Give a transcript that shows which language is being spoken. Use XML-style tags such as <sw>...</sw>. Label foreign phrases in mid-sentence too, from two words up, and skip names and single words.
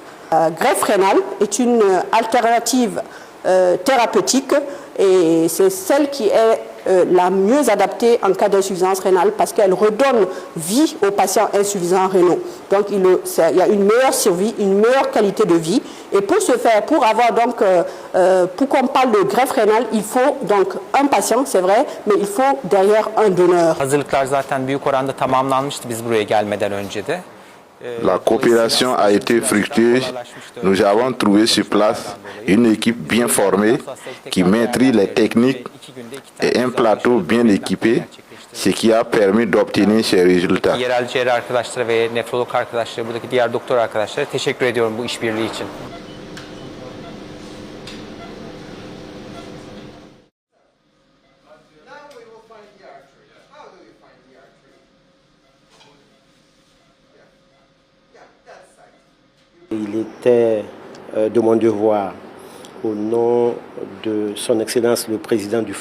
<fr>Greffe rénale est une alternative thérapeutique et c'est celle qui est la mieux adaptée en cas d'insuffisance rénale parce qu'elle redonne vie aux patients insuffisants rénaux. Donc il y a une meilleure survie, une meilleure qualité de vie. Et pour ce faire, pour avoir donc, pour qu'on parle de greffe rénale, il faut donc un patient, c'est vrai, mais il faut derrière un donneur.</fr> <tr>Hazırlıklar zaten büyük oranda tamamlanmıştı biz buraya gelmeden önce de.</tr> <fr>La coopération a été fructueuse. Nous avons trouvé sur place une équipe bien formée qui maîtrise les techniques et un plateau bien équipé, ce qui a permis d'obtenir ces résultats.</fr> <tr>Yerel cerrah arkadaşlara ve nefrolog arkadaşlara, buradaki diğer doktor arkadaşlara teşekkür ediyorum bu işbirliği için.</tr> <fr>Il était de mon devoir, au nom de Son Excellence le Président du</fr>